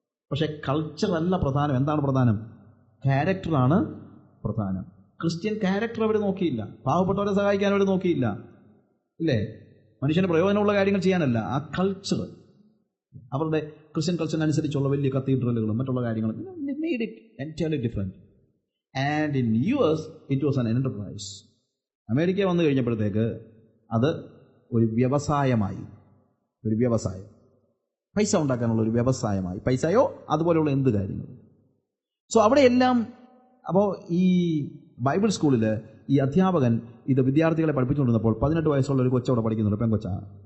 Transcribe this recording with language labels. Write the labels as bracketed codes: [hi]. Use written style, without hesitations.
[ml] പക്ഷേ കൾച്ചറല്ല പ്രധാനം. എന്താണ് പ്രധാനം? ക്യാരക്ടറാണ് പ്രധാനം. ക്രിസ്ത്യൻ ക്യാരക്ടർ അവർ നോക്കിയില്ല. പാവപ്പെട്ടവരെ സഹായിക്കാൻ അവർ നോക്കിയില്ല, ഇല്ലേ? മനുഷ്യന് പ്രയോജനമുള്ള കാര്യങ്ങൾ ചെയ്യാനല്ല. ആ കൾച്ചർ, അവരുടെ ക്രിസ്ത്യൻ കൾച്ചറിനനുസരിച്ചുള്ള വലിയ കത്തീഡ്രലുകളും മറ്റുള്ള കാര്യങ്ങളും [en] made it entirely different. And in US it was an enterprise. [ml] America വന്നു കഴിഞ്ഞപ്പോഴത്തേക്ക് അത് ഒരു വ്യവസായമായി. ഒരു വ്യവസായം, പൈസ ഉണ്ടാക്കാനുള്ള ഒരു വ്യവസായമായി. പൈസയോ അതുപോലെയുള്ള എന്ത് കാര്യങ്ങളും. സോ അവിടെയെല്ലാം. അപ്പോൾ ഈ ബൈബിൾ സ്കൂളിൽ ഈ അധ്യാപകൻ ഇത് വിദ്യാർത്ഥികളെ പഠിപ്പിച്ചുകൊണ്ടിരുന്നപ്പോൾ 18 വയസ്സുള്ള ഒരു കൊച്ചവിടെ പഠിക്കുന്നുണ്ട്, പെൺകൊച്ചാണ്.